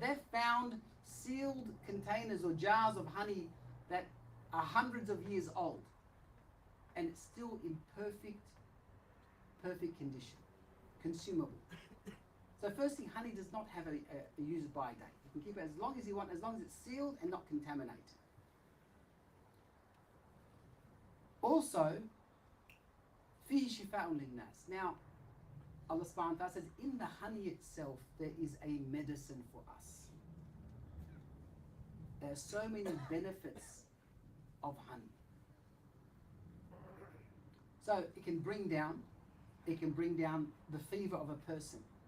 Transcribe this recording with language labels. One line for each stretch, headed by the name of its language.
English: They've found sealed containers or jars of honey that are hundreds of years old, and it's still in perfect condition, consumable. So first thing, honey does not have a use-by date. You can keep it as long as you want, as long as it's sealed and not contaminated. Also,
Arabic: فيه شفاء للناس.
English: Now, Allah subhanahu wa ta'ala says, in the honey itself, there is a medicine for us. There are so many benefits of honey. So it can bring down the fever of a person.